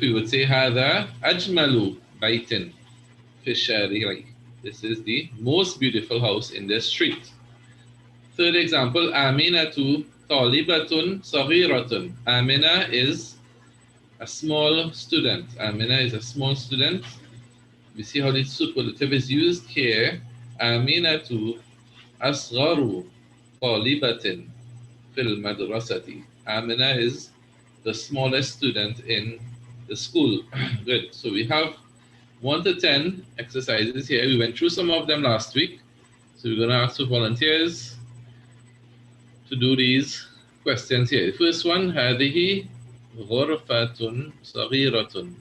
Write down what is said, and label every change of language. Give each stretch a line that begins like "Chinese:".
English: We would say
Arabic: هذا أجمل بيت في الشارع.
English: This is the most beautiful house in the street. Third example,
Arabic: آمنة طالبة صغيرة.
English: Amina is a small student. Amina is a small student. We see how the superlative is used here.
Arabic: آمنة أصغر طالبة في المدرسة.
English: Amina is the smallest student in the school. Good. So we have 1 to 10 exercises here. We went through some of them last week. So we're going to ask for volunteers to do these questions here. The first one,
Arabic: هذه غرفة صغيرة.